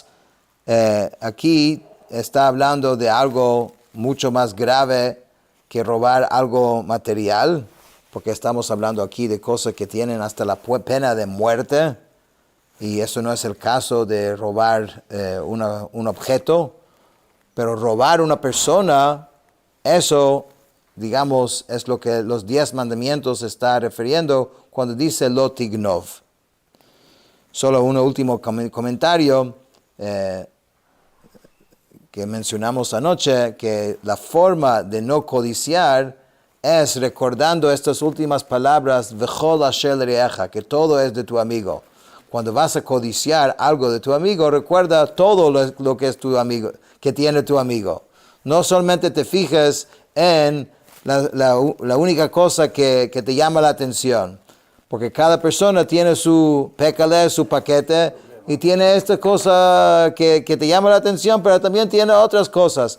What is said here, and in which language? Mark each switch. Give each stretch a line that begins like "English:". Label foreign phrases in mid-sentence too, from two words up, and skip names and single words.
Spanish: Aquí está hablando de algo mucho más grave que robar algo material, porque estamos hablando aquí de cosas que tienen hasta la pena de muerte, y eso no es el caso de robar un objeto, pero robar una persona, eso, digamos, es lo que los 10 mandamientos está refiriendo cuando dice
Hebrew: לא תגנוב.
Spanish: Solo un último comentario que mencionamos anoche, que la forma de no codiciar es recordando estas últimas palabras,
Hebrew: וכל אשר רעך,
Spanish: que todo es de tu amigo. Cuando vas a codiciar algo de tu amigo, recuerda todo lo que es tu amigo, que tiene tu amigo. No solamente te fijes en la única cosa que te llama la atención. Porque cada persona tiene su pécale, su paquete, y tiene esta cosa que te llama la atención, pero también tiene otras cosas.